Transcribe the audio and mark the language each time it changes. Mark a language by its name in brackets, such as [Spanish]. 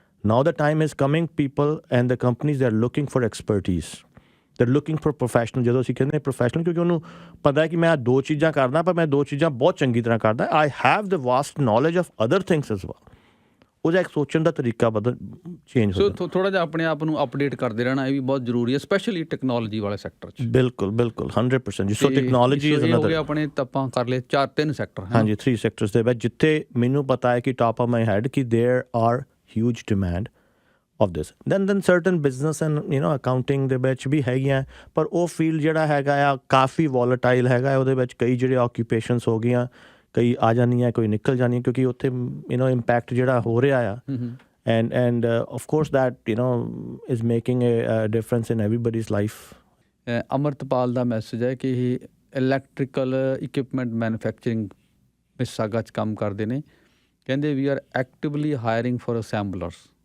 [English] Now the time is coming, people and the companies, they are looking for expertise. They're looking for professional. [Punjabi] ਜਦੋਂ ਅਸੀਂ ਕਹਿੰਦੇ professional, ਕਿਉਂਕਿ ਉਹਨੂੰ ਪਤਾ ਹੈ ਕਿ ਮੈਂ 2 ਚੀਜ਼ਾਂ ਕਰਦਾ, ਪਰ ਮੈਂ 2 ਚੀਜ਼ਾਂ ਬਹੁਤ ਚੰਗੀ ਤਰ੍ਹਾਂ ਕਰਦਾ। [English] I have the vast knowledge of other things as well. [Punjabi] ਉਹਦਾ ਇੱਕ ਸੋਚਣ ਦਾ ਤਰੀਕਾ ਚੇਂਜ ਹੋ ਜਾਂਦਾ। ਥੋੜ੍ਹਾ ਜਿਹਾ ਆਪਣੇ ਆਪ ਨੂੰ ਅਪਡੇਟ ਕਰਦੇ ਰਹਿਣਾ, ਇਹ ਵੀ ਬਹੁਤ ਜ਼ਰੂਰੀ ਹੈ, ਸਪੈਸ਼ਲੀ ਟੈਕਨੋਲੋਜੀ ਵਾਲੇ ਸੈਕਟਰ 'ਚ। ਬਿਲਕੁਲ 100%। [English] So technology is another. [Punjabi] ਹੋ ਗਿਆ ਆਪਣੇ ਆਪਾਂ ਕਰ ਲਏ 3 ਸੈਕਟਰ। ਹਾਂਜੀ, 3 ਸੈਕਟਰਸ ਦੇ ਵਿੱਚ ਜਿੱਥੇ ਮੈਨੂੰ ਪਤਾ ਹੈ ਕਿ [English] top of my head [Punjabi] ਕਿ [English] There are huge demand of this. Then certain business and accounting [Punjabi] ਦੇ ਵਿੱਚ ਵੀ ਹੈਗੀਆਂ, ਪਰ ਉਹ ਫੀਲਡ ਜਿਹੜਾ ਹੈਗਾ ਆ ਕਾਫੀ ਵੋਲੇਟਾਈਲ ਹੈਗਾ। ਉਹਦੇ ਵਿੱਚ ਕਈ ਜਿਹੜੇ ਆਕੂਪੇਸ਼ਨਸ ਹੋ ਗਈਆਂ, ਕਈ ਆ ਜਾਂਦੀਆਂ, ਕੋਈ ਨਿਕਲ ਜਾਂਦੀਆਂ, ਕਿਉਂਕਿ ਉੱਥੇ ਇੰਪੈਕਟ ਜਿਹੜਾ ਹੋ ਰਿਹਾ ਆ। [English] and of course that is making a difference in everybody's life. [Punjabi] Amritpal ਦਾ message ਹੈ ਕਿ ਇਹ ਇਲੈਕਟ੍ਰੀਕਲ ਇਕਵਿਪਮੈਂਟ ਮੈਨੂਫੈਕਚਰਿੰਗ ਮਿਸਾਗਾ 'ਚ ਕੰਮ ਕਰਦੇ ਨੇ। ਕਹਿੰਦੇ [English] We R actively hiring for ਅਸੈਂਬਲਰਸ।